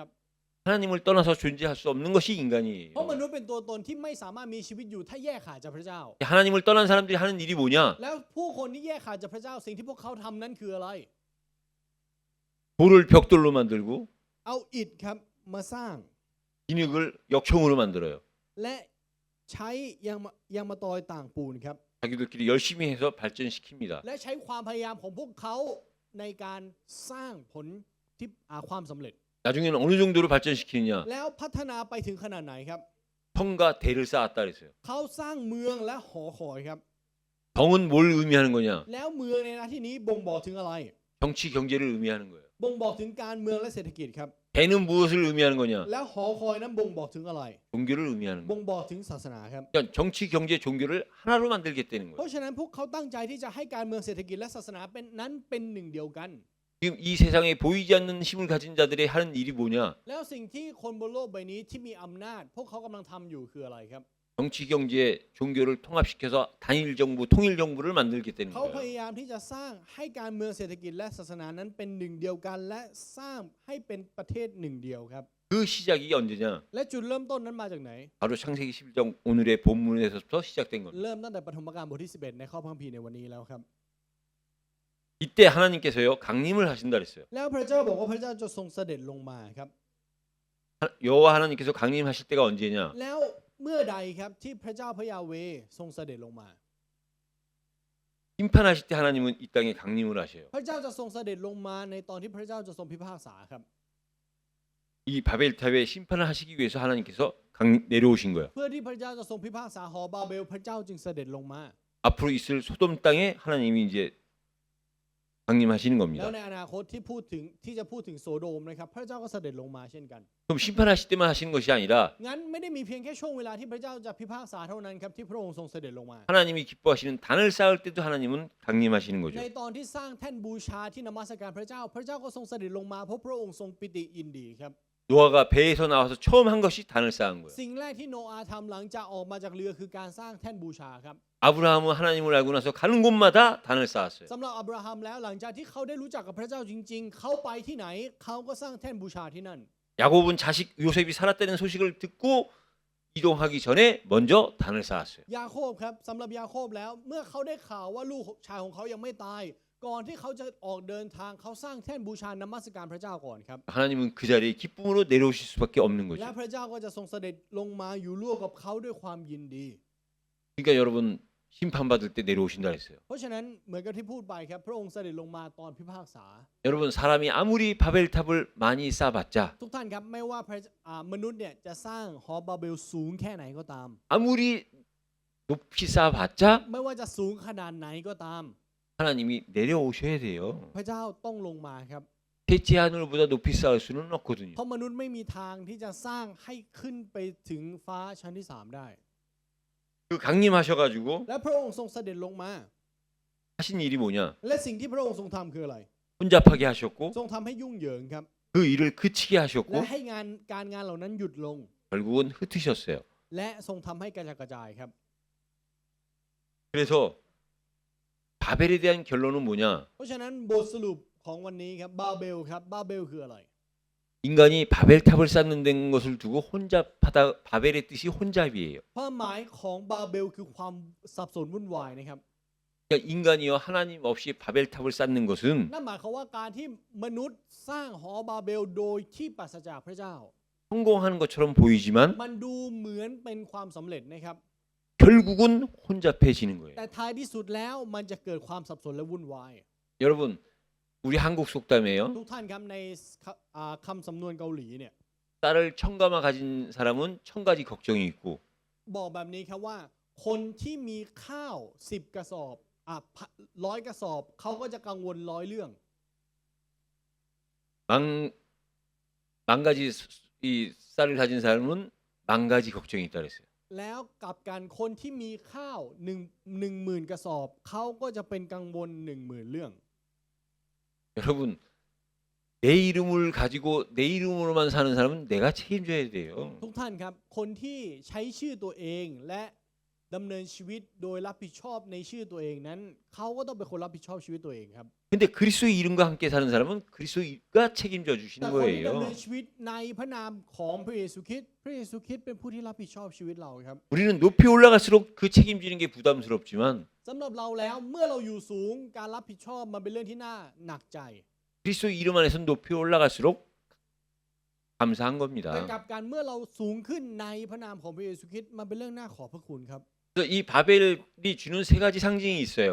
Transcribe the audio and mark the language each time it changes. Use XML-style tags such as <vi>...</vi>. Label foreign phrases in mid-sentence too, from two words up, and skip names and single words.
<ko>하나님을 떠나서 존재할 수 없는 것이 인간이에요.</ko> <th>เพราะมนุษย์เป็นตัวตนที่ไม่สามารถมีชีวิตอยู่ถ้าแยกขาดจากพระเจ้า</th> <ko>하나님을 떠난 사람들이 하는 일이 뭐냐?</ko> <th>แล้วผู้คนที่แยกขาดจากพระเจ้าสิ่งที่พวกเขาทำนั้นคืออะไร</th> <ko>돌을 벽돌로 만들고</ko> <th>เอาอิฐครับมาสร้าง</th> <ko>진흙을 역청으로 만들어요.</ko> <th>และใช้ยางมะตอยต่างปูนครับ</th> <ko>자기들끼리 열심히 해서 발전시킵니다.</ko> <th>และใช้ความพยายามของพวกเขาในการสร้างผลที่ความสำเร็จ</th> <ko>나중에는 어느 정도로 발전시키느냐?</ko> <th>แล้วพัฒนาไปถึงขนาดไหนครับ</th> <ko>성과 대를 쌓았다 그랬어요.</ko> <th>เขาสร้างเมืองและหอคอยครับ</th> <ko>성은 뭘 의미하는 거냐?</ko> <th>แล้วเมืองในที่นี้บ่งบอกถึงอะไร</th> <ko>정치 경제를 의미하는 거예요.</ko> <th>บ่งบอกถึงการเมืองและเศรษฐกิจครับ</th> <ko>배는 무엇을 의미하는 거냐?</ko> <th>แล้วหอคอยนั้นบ่งบอกถึงอะไร</th> <ko>종교를 의미하는</ko> <th>บ่</th> <ko>거예요.</ko> <th>งบอกถึงศาสนาครับ</th> <ko>그러니까 정치, 경제, 종교를 하나로 만들겠다는</ko> <th>เพราะ</th> <ko>거예요.</ko> <th>ฉะนั้นพวกเขาตั้งใจที่จะให้การเมืองเศรษฐกิจและศาสนาเป็นนั้นเป็นหนึ่งเดียวกัน</th> <ko>지금 이 세상에 보이지 않는 힘을 가진 자들이 하는 일이 뭐냐?</ko> <th>แล้วสิ่งที่คนบนโลกใบนี้ที่มีอำนาจ พวกเขากำลังทำอยู่คืออะไรครับ</th> <ko>정치, 경제, 종교를 통합시켜서 단일 정부, 통일 정부를 만들겠다는</ko> <th>เขาพ</th> <ko>거예요.</ko> <th>ยายามที่จะสร้างให้การเมืองเศรษฐกิจและศาสนานั้นเป็นหนึ่งเดียวกัน และสร้างให้เป็นประเทศหนึ่งเดียวครับ</th> <ko>그 시작이 언제냐?</ko> <th>และจุดเริ่มต้นนั้นมาจากไหน</th> <ko>바로 창세기 11장 오늘의 본문에서부터 시작된 겁니다.</ko> <th>เริ่มตั้งแต่ปฐมกาลบทที่ 11 ในข้อพระคัมภีร์ในวันนี้แล้วครับ</th> <ko>이때 하나님께서요 강림을 하신다 그랬어요.</ko> <th>แล้วพระเจ้าบอกว่าพระเจ้าจะทรงเสด็จลงมาครับ</th> <ko>여호와 하나님께서 강림하실 때가 언제냐?</ko> <th>แล้วเมื่อใดครับที่พระเจ้าพระยาเวห์ทรงเสด็จลงมา</th> <ko>심판하실 때 하나님은 이 땅에 강림을 하셔요.</ko> <th>พระเจ้าจะทรงเสด็จลงมาในตอนที่พระเจ้าจะทรงพิพากษาครับ</th> <ko>이 바벨탑에 심판을 하시기 위해서 하나님께서 내려오신 거예요.</ko> <th>เพื่อที่พระเจ้าจะทรงพิพากษาหอบาเบลพระเจ้าจึงเสด็จลงมา</th> <ko>앞으로 있을 소돔 땅에 하나님이 이제 강림하시는</ko> <th>แล้ว</th> <ko>겁니다.</ko> <th>ในอนาคตที่จะพูดถึงโซโดมนะครับพระเจ้าก็เสด็จลงมาเช่นกัน</th> <ko>그럼 심판하실 때만 하시는 것이 아니라</ko> <th>งั้นไม่ได้มีเพียงแค่ช่วงเวลาที่พระเจ้าจะพิพากษาเท่านั้นครับที่พระองค์ทรงเสด็จลงมา</th> <ko>하나님이 기뻐하시는 단을 쌓을 때도 하나님은 강림하시는 거죠.</ko> <th>ในตอนที่สร้างแท่นบูชาที่นมัสการพระเจ้า พระเจ้าก็ทรงเสด็จลงมาเพราะพระองค์ทรงปิติยินดีครับ</th> <ko>노아가 배에서 나와서 처음 한 것이 단을 쌓은 거예요.</ko> <th>สิ่งแรกที่โนอาห์ทำหลังจากออกมาจากเรือคือการสร้างแท่นบูชาครับ</th> <ko>아브라함은 하나님을 알고 나서 가는 곳마다 단을 쌓았어요.</ko> <th>สำหรับอับราฮัมแล้วหลังจากที่เขาได้รู้จักกับพระเจ้าจริงๆ เขาไปที่ไหนเขาก็สร้างแท่นบูชาที่นั่น</th> <ko>야곱은 자식 요셉이 살았다는 소식을 듣고 이동하기 전에 먼저 단을 쌓았어요.</ko> <th>ยาโคบครับสำหรับยาโคบแล้วเมื่อเขาได้ข่าวว่าลูกชายของเขายังไม่ตาย ก่อนที่เขาจะออกเดินทางเขาสร้างแท่นบูชานมัสการพระเจ้าก่อนครับ</th> <ko>하나님은 그 자리에 기쁨으로 내려오실 수밖에 없는</ko> <th>และ</th> <ko>거죠.</ko> <th>พระเจ้าก็จะทรงเสด็จลงมาอยู่ร่วมกับเขาด้วยความยินดี</th> <ko>그러니까 여러분 심판받을 때 내려오신다 했어요.</ko> <th>เพราะฉะนั้นเหมือนกับที่พูดไปครับพระองค์เสด็จลงมาตอนพิพากษา</th> <ko>여러분 사람이 아무리 바벨탑을 많이 쌓아봤자</ko> <th>ทุกท่านครับไม่ว่ามนุษย์เนี่ยจะสร้างหอบาเบลสูงแค่ไหนก็ตาม</th> <ko>아무리 높이 쌓아봤자</ko> <th>ไม่ว่าจะสูงขนาดไหนก็ตาม</th> <ko>하나님이 내려오셔야 돼요.</ko> <th>พระเจ้าต้องลงมาครับ</th> <ko>대지 하늘보다 높이 쌓을 수는 없거든요.</ko> <th>เพราะมนุษย์ไม่มีทางที่จะสร้างให้ขึ้นไปถึงฟ้าชั้นที่ 3 ได้</th> <ko>그 강림하셔가지고</ko> <th>และพระองค์ทรงเสด็จลงมา</th> <ko>하신 일이 뭐냐?</ko> <th>และสิ่งที่พระองค์ทรงทำคืออะไร</th> <ko>혼잡하게 하셨고</ko> <th>ทรงทำให้ยุ่งเหยิงครับ</th> <ko>그 일을 그치게</ko> <th>และ</th> <ko>하셨고</ko> <th>ให้การงานเหล่านั้นหยุดลง</th> <ko>결국은 흩으셨어요.</ko> <th>และทรงทำให้กระจัดกระจายครับ</th> <ko>그래서 바벨에 대한 결론은 뭐냐?</ko> <th>เพราะฉะนั้นบทสรุปของวันนี้ครับบาเบลครับบาเบลคืออะไร</th> <ko>인간이 바벨탑을 쌓는 데 것을 두고 혼잡하다 바벨의 뜻이 혼잡이에요.</ko> <th>ความหมายของบาเบลคือความสับสนวุ่นวายนะครับ</th> <ko>그러니까 인간이요 하나님 없이 바벨탑을 쌓는 것은</ko> <th>นั่นหมายความว่าการที่มนุษย์สร้างหอบาเบลโดยที่ปราศจากพระเจ้า</th> <ko>성공하는 것처럼 보이지만</ko> <th>มันดูเหมือนเป็นความสำเร็จนะครับ</th> <ko>결국은 혼잡해지는 거예요.</ko> <th>แต่ท้ายที่สุดแล้วมันจะเกิดความสับสนและวุ่นวาย</th> <ko>여러분 우리 한국 속담에요.</ko> <th>ทุกท่านครับในคำสำนวนเกาหลีเนี่ย</th> <ko>쌀을 10가마 가진 사람은 10가지 걱정이 있고</ko> <th>บอกแบบนี้ครับว่า คนที่มีข้าว10กระสอบ100กระสอบเขาก็จะกังวล100เรื่อง</th> <ko>10가지 이 쌀을 가진 사람은 10가지 걱정이 있다 그랬어요.</ko> <th>แล้วกลับกันคนที่มีข้าว10,000กระสอบเขาก็จะเป็นกังวล10,000เรื่อง</th> <ko>여러분 내 이름을 가지고 내 이름으로만 사는 사람은 내가 책임져야 돼요.</ko> <th>ทุกท่านครับคนที่ใช้ชื่อตัวเองและดำเนินชีวิตโดยรับผิดชอบในชื่อตัวเองนั้นเขาก็ต้องเป็นคนรับผิดชอบชีวิตตัวเองครับ</th> <ko>근데 그리스도의 이름과 함께 사는 사람은 그리스도가 책임져</ko> <th>แต่</th> <ko>주시는</ko> <th>คนที่ดำ</th> <ko>거예요.</ko> <th>เนินชีวิตในพระนามของพระเยซูคริสต์พระเยซูคริสต์เป็นผู้ที่รับผิดชอบชีวิตเราครับ</th> <ko>우리는 높이 올라갈수록 그 책임지는 게 부담스럽지만</ko> <th>สำหรับเราแล้วเมื่อเราอยู่สูงการรับผิดชอบมันเป็นเรื่องที่น่าหนักใจ</th> <ko>그리스도 이름 안에서 높이 올라갈수록 감사한</ko> <th>แต่</th> <ko>겁니다.</ko> <th>กลับกันเมื่อเราสูงขึ้นในพระนามของพระเยซูคริสต์มันเป็นเรื่องน่าขอบพระคุณครับ</th> <ko>그래서 이 바벨이 주는 세 가지 상징이 있어요.</ko>